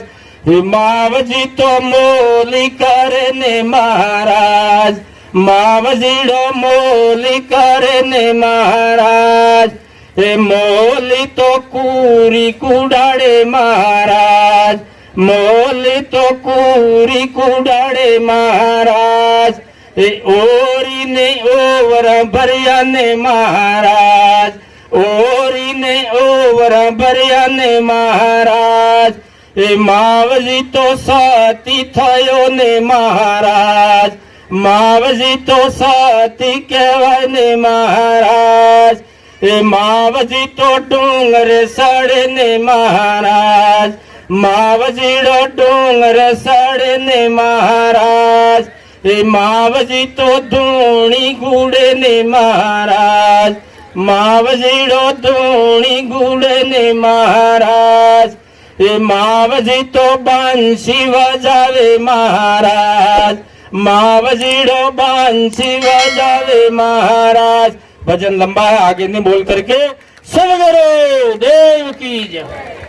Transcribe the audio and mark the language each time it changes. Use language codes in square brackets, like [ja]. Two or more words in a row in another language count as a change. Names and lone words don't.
[gu] હે માવજી તો મોલી કરે ને મહારાજ, માવજીડો મોલી કરે ને મહારાજ। હે મોલી તો કૂરી કુડાડે મહારાજ, મોલી તો કૂરી કુડાડે મહારાજ। હે ઓરી ને ઓવર ભરિયા ને મહારાજ, ઓરી ને ઓવરા ભર્યા ને મહારાજ એ માવજી તો સતી થયો ને મહારાજ માવજી તો સતી કહેવાય ને મહારાજ એ માવજી તો ડુંગર સડે ને મહારાજ માવજીડો ડુંગર સડે ને મહારાજ એ માવજી તો ધૂણી ગુડે ને મહારાજ માવજીડો ધૂણી ગુડે ને મહારાજ એ માવજી તો બાંસી વજાવે મહારાજ માવજીડો બાંસી બજાવે મહારાજ। [hi] भजन लंबा है, आगे नहीं बोल करके सब गुरु देव की जय।